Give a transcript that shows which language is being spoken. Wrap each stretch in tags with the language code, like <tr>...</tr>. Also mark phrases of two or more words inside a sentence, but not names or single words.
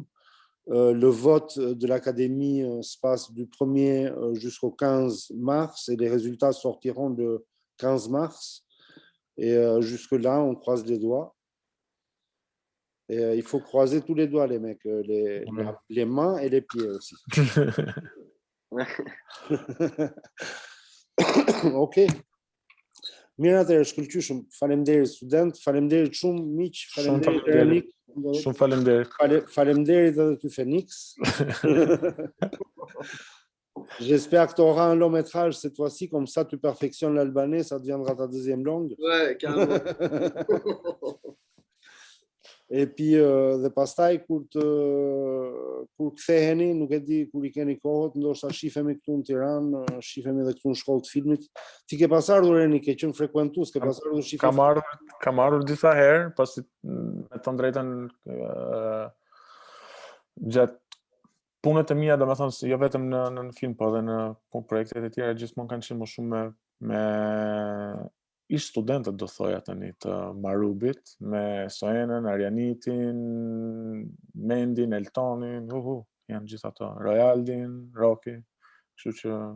<fr>Le vote de l'Académie se passe du 1er jusqu'au 15 mars et les résultats sortiront le 15 mars. Et jusque-là, on croise les doigts. Et il faut croiser tous les doigts, les mecs, les mains et les pieds aussi. Ok.</fr> <sq>Mirë, atëherë shkëlqyshëm. Faleminderit student, faleminderit shumë miq, faleminderit Enik. Shumë faleminderit. Faleminderit edhe ty Phoenix.</sq> <fr>J'espère que tu auras un long métrage cette fois-ci, comme ça tu perfectionnes l'albanais, ça deviendra ta deuxième langue. Ouais, carrément. Et puis</fr> <sq>dhe pastaj kur ktheheni, nuk e di kur I keni kohët, ndoshta shifemi këtu në Tiranë, shifemi edhe këtu në shkollë të filmit. Ti ke pas ardhur Eni, ke qenë frekuentues, ke pas ardhur shifem. Kam ardhur disa herë, pasi me të drejtën gjatë punët e mia, domethënë jo vetëm në film, po edhe në projektet e tjera, gjithmonë kanë qenë më shumë me ish studentët, do thoja tani, të Marubit, me Soenën, Arianitin, Mendin, Eltonin, janë gjithë ato, Royaldin, Rocky, kështu që</sq>